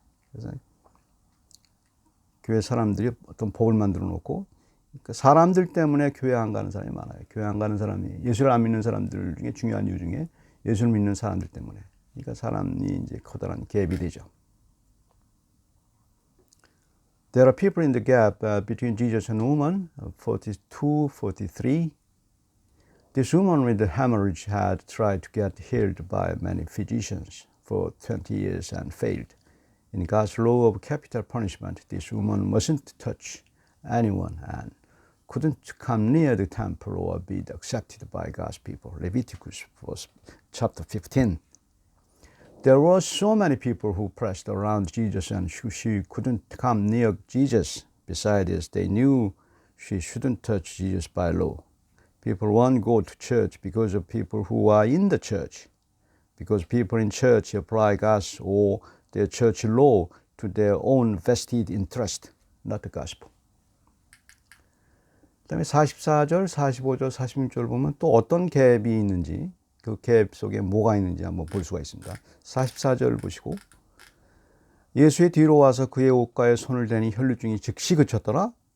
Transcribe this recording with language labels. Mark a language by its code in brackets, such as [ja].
[ko] 그래서 교회 사람들이 어떤 법을 만들어 놓고, 그러니까 사람들 때문에 교회 안 가는 사람이 많아요. 교회 안 가는 사람이, 예수를 안 믿는 사람들 중에 중요한 이유 중에 예수를 믿는 사람들 때문에. 그러니까 사람이 이제 커다란 갭이 되죠. [en] There are people in the gap between Jesus and woman, 42, 43. This woman with the hemorrhage had tried to get healed by many physicians for 20 years and failed. In God's law of capital punishment, this woman mustn't touch anyone and couldn't come near the temple or be accepted by God's people. Leviticus chapter 15. There were so many people who pressed around Jesus and she couldn't come near Jesus. Besides, they knew she shouldn't touch Jesus by law. People won't go to church because of people who are in the church. Because people in church apply God's or their church law to their own vested interest, not the gospel. [ko] 그 다음에 44절, 45절, 46절 보면 또 어떤 갭이 있는지, 그 갭 속에 뭐가 있는지 한번 볼 수가 있습니다. 44절 보시고, 예수의 뒤로 와서 그의 옷가에 손을 대니 혈루증이 즉시 그쳤더라.